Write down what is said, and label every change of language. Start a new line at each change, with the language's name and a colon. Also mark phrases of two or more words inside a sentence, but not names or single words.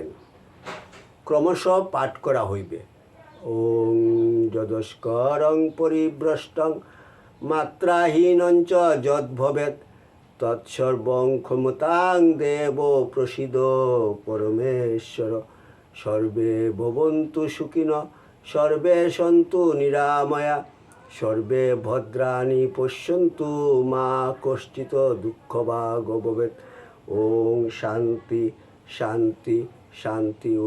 Bangla: ক্রমশ পাঠ করা হইবে।
Sanskrit: ওং যদস্করং পরিভ্রষ্টং মাত্রাহীনঞ্চ যদ্ভবেৎ তৎসর্বং ক্ষমতাং দেব প্রসীদ পরমেশ্বর। সর্বে ভবন্তু সুখিনঃ সর্বে সন্তু নিরাময়া সর্বে ভদ্রাণি পশ্যন্তু মা কশ্চিৎ দুঃখভাগ ভবেৎ। ওং শান্তি শান্তি শান্তি।